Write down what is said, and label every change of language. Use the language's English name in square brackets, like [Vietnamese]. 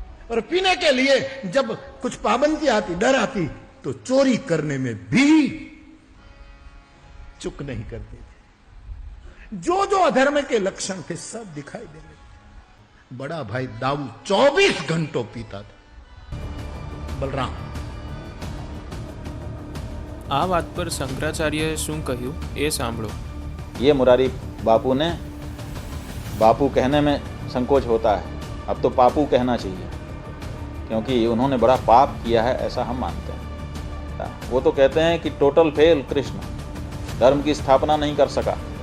[Hindi] और पीने के लिए जब कुछ पाबंदी आती, डर आती, तो चोरी करने में भी चुक नहीं करते थे. जो जो अधर्म के लक्षण थे सब दिखाई देने. बड़ा भाई दाऊ 24 घंटों पीता था. बलराम. [Gujarati] આ વાત પર શંકરાચાર્યએ શું કહ્યું એ સાંભળો. [Hindi] ये मुरारी बापू ने, बापू कहने में संकोच होता है, अब तो पापू कहना चाहिए, क्योंकि उन्होंने बड़ा पाप किया है ऐसा हम मानते हैं. वो तो कहते हैं कि टोटल फेल कृष्ण, धर्म की स्थापना नहीं कर सका.